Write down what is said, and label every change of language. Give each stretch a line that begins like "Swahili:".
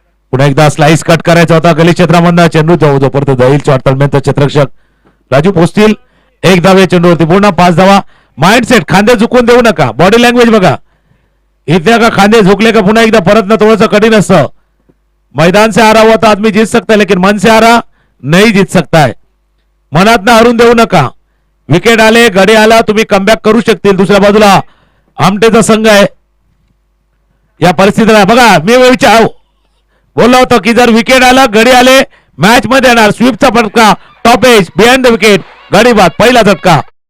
Marathi: पुन्हा एकदा slice cut करायचा होता गली क्षेत्रामधला चेंडू जोपर्यंत जाईल तोपर्यंत क्षेत्ररक्षक राजू पोचतील. एक धावे चेंडूवरती पूर्ण 5 धावा. माइंडसेट खांदे झुकून देऊ नका. बॉडी लँग्वेज बघा. इथे का खांदे झुकले का पुन्हा एकदा परत ना थोडंसं कठीण असतं.
Hindi: मैदान से हारा हुआ तो आदमी जीत सकता है लेकिन मन से हारा नहीं जीत सकता है.
Marathi: मनात ना हरून देऊ नका. विकेट आले गडी आला तुम्ही कमबॅक करू शकतील. दुसऱ्या बाजूला आमटेचा संघ आहे. या परिस्थितीला बघा मी विचार बोललो होतो की जर विकेट आला गडी आले मॅच मध्ये येणार. स्वीपचा फटका top edge behind the wicket गडी बाद पहिला झटका.